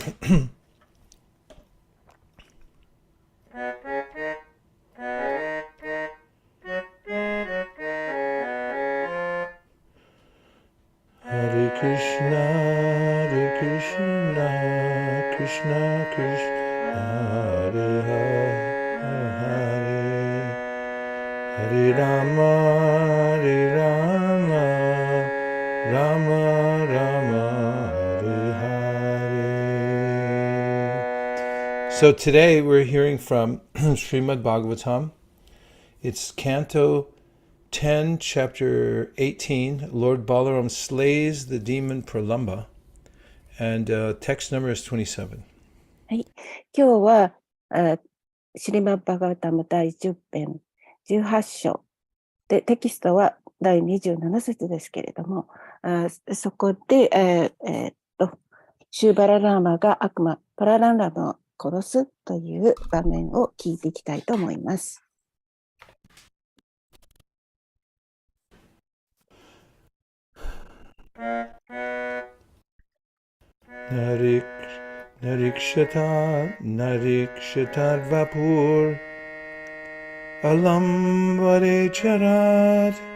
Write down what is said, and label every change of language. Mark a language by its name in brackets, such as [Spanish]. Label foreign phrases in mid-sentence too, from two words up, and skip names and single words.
[Sanskrit] Hare Krishna, Krishna Krishna, Hare Hare, Hare Rama, Rama Rama, Hare Hare. [English] So today we're hearing from Srimad Bhagavatam. It's Canto 10, chapter 18, Lord Balaram slays the demon Pralamba, and text number is 27. [Japanese] はい、今日はシリマッバガータム第10編18章で、テキストは第27節ですけれども、そこで、シューバララーマが悪魔パラランラムを殺すという場面を聞いていきたいと思います。 [Sanskrit] Narikshatar vapur alam vare charat